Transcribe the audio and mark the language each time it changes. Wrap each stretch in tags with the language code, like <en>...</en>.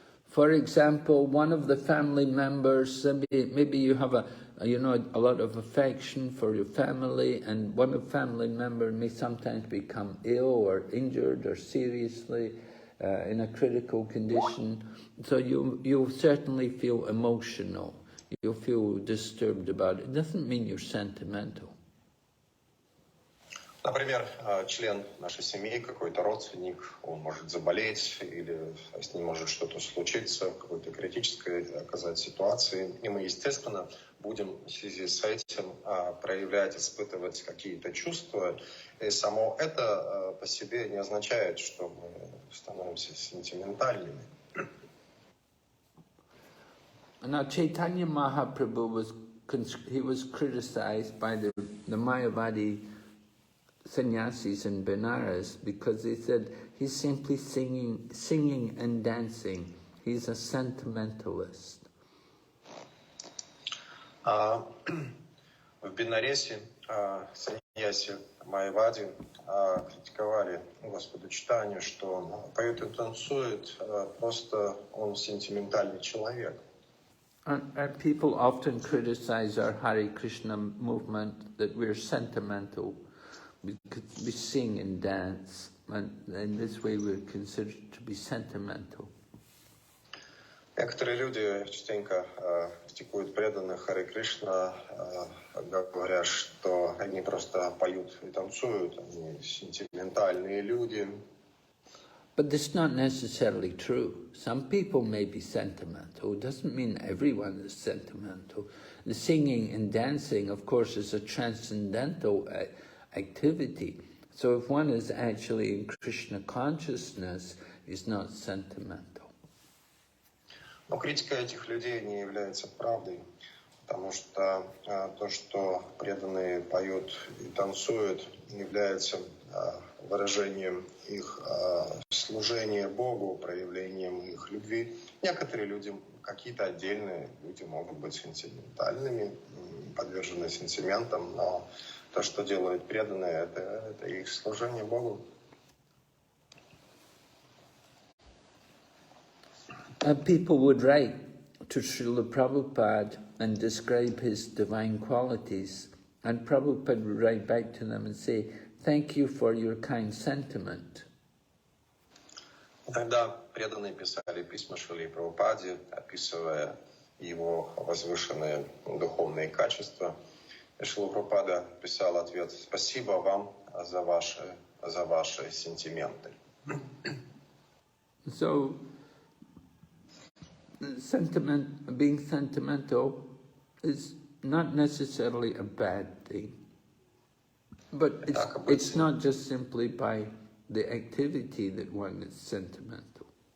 <en>For example, one of the family members, maybe you have a lot of affection for your family, and one of the family member may sometimes become ill or injured or seriously in a critical condition. So you'll certainly feel emotional. You'll feel disturbed about it. It doesn't mean you're sentimental.</en> <ru>Например, член нашей семьи, какой-то родственник, он может заболеть или с ним может что-то случиться, какой-то критической оказать ситуации. И мы, естественно, будем в связи с этим проявлять, испытывать какие-то чувства. И само это по себе не означает, что мы становимся сентиментальными.</ru> <en>Now Chaitanya Mahaprabhu was criticized by the Mayavadi sannyasis in Benares because they said he's simply singing and dancing. He's a sentimentalist.</en> <ru>В Бенаресе саньяси Майявади критиковали Господа Чайтанью, что он поет и танцует, просто он сентиментальный человек.</ru> <en>And people often criticize our Hare Krishna movement that we're sentimental because we sing and dance, and in this way we're considered to be sentimental.</en> <ru>Некоторые люди частенько критикуют преданных Харе Кришна, говоря, что они просто поют и танцуют, они сентиментальные люди.</ru> <en>But this is not necessarily true. Some people may be sentimental. It doesn't mean everyone is sentimental. The singing and dancing, of course, is a transcendental activity. So if one is actually in Krishna consciousness, is not sentimental.</en> <ru>Но критика этих людей не является правдой, потому что то, что преданные поют и танцуют, является выражением их служения Богу, проявлением их любви. Некоторые люди, какие-то отдельные люди могут быть сентиментальными, подвержены сентиментам, но то, что делают преданные, это их служение Богу.</ru> <en>People would write to Srila Prabhupada and describe his divine qualities, and Prabhupada would write back to them and say, "Thank you for your kind sentiment."</en> <ru>Тогда преданные писали письма Шриле Прабхупаде, описывая его возвышенные духовные качества. И Шрила Прабхупада писал ответ: «Спасибо вам за ваши сентименты».</ru> <en>So, being sentimental is not necessarily a bad thing, but it's not just simply by the activity that one is sentimental.</en>